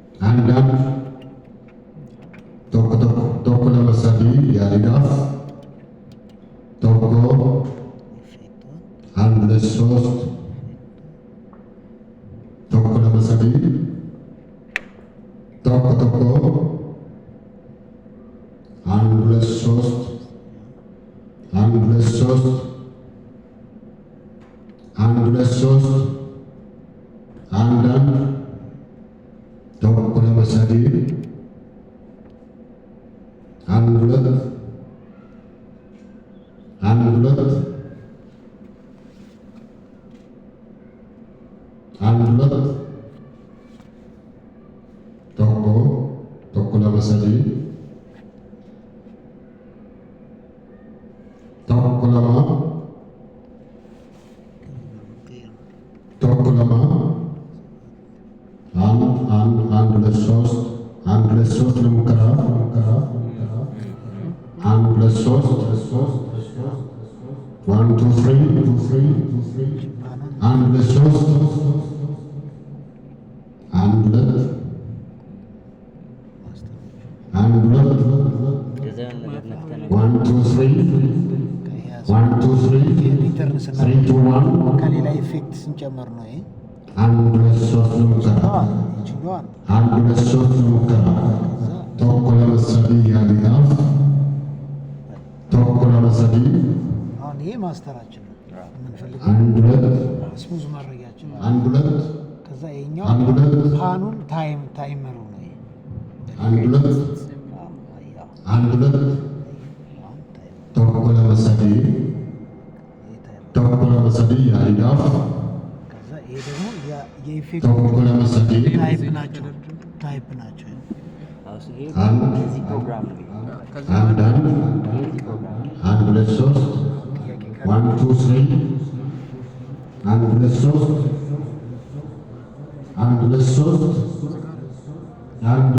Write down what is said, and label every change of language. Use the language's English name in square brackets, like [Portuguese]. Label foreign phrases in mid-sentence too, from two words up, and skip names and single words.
[Amharic] አንዳንድ [Oromo] tokko lama sadii yaaliidhaaf tokko [Amharic] አንድ ሁለት ሶስት [Oromo] tokko lama sadii tokko [Amharic] አንድ ሁለት ሶስት አንድ ሁለት ሶስት አንድ ሁለት ሶስት አንዳንድ [Oromo] tokko lama sadii [Amharic] አንድ ሁለት አንድ ሁለት አንድ ሁለት [Oromo] tokko lama sadii tokko lama [Amharic] አንድ ሁለት ሶስት አንድ ሁለት ሶስት ለሙከራ አንድ ሁለት ሶስት 1 2 3 አንድ ሁለት ሶስት አንድ ሁለት አንድ ሁለት 1 2 3 2 1 ከሌላ ኢፌክት ስንጨምር ነው ይሄ አንድ ሁለት ሶስት ለሙከራ አንድ ሁለት ሶስት ለሙከራ [Oromo] tokko lama sadii yaaliidhaaf tokko lama sadii [Amharic] አሁን ይሄ ማስተራችን ነው የምንፈልገው አንድ ሁለት ስሙዝ ማድረጊያችን አንድ ሁለት ከዛ ይሄኛው አንድ ሁለት ፓኑን ታይመሩ ነው ይሄ አንድ ሁለት አንድ ሁለት [Oromo] tokko lama sadii yaaliidhaaf [Amharic] ከዛ ይሄ ደግሞ የኢፌክት [Oromo] tokko lama sadii [Amharic] ታይፕ ናቸው አንድ ሁለት ሶስት 1 2 3 አንድ ሁለት ሶስት አንድ ሁለት ሶስት